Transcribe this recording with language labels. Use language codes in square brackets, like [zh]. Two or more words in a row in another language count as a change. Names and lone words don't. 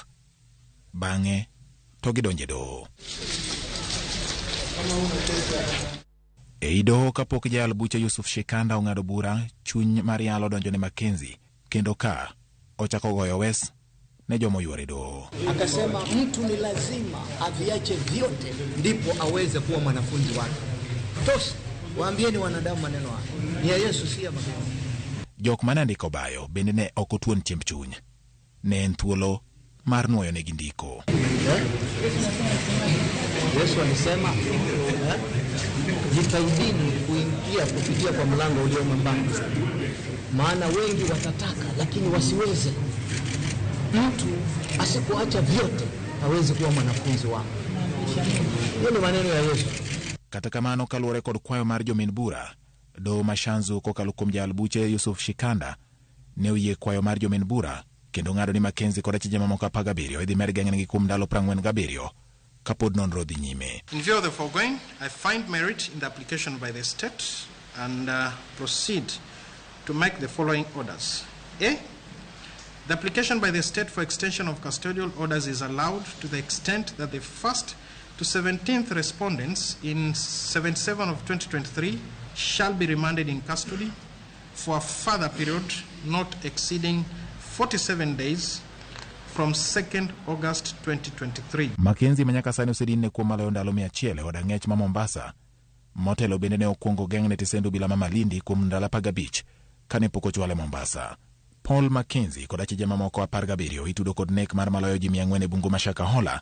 [luo] Bang'e to gidonje doho. Ei doho kapok jal buche Yusuf Shikanda ong'ado bura, chuny mar yalo donjo ne Mackenzie kendo ka ochako goyo wes ne jomo yuare doho. [sw] Akasema mtu ni lazima aviache vyote ndipo aweze kuwa mwanafunzi wake. Tosha. Waambieni wanadamu maneno haya. Ni ya Yesu si ya Maria. [luo] Jok manandiko bayo bende ne okotuon chiemb chuny. Ne en thuolo mar nuoyo ne gindiko. [sw] Yesu alisema jitahidini kuingia kupitia kwa mlango ulio mwembamba, maana wengi watataka lakini wasiweze. Mtu asipoacha vyote hawezi kuwa mwanafunzi wake. Hiyo ni maneno ya Yesu. [luo] Kata kamano kaluwore kod kwayo mar jomin bura, do mashanzu kokalo kuom jal buche Yusuf Shikanda ne oyie kwayo mar jomin bura kendo ng'ado ni Mackenzie kod achije mamoko 17 idhi med geng'negi kuom ndalo 47 kapod nonro dhi nyime. [en] In view of the foregoing, I find merit in the application by the state and proceed to make the following orders. A. The application by the state for extension of custodial orders is allowed to the extent that the first to 17th respondents in 77 of 2023 shall be remanded in custody for a further period not exceeding 47 days from 2nd August 2023. [luo] Mackenzie manyaka sani osedin ne kuom maloyo ndalo 100 od ang'ech ma Mombasa. Motelo bende ne okuongo geng'ne tisendo bila Malindi kuom ndalo 15 kane pok ochwale Mombasa. Paul Mackenzie kod achije mamoko 17 itudo kod nek mar maloyo ji 400 e bungu ma Shakahola.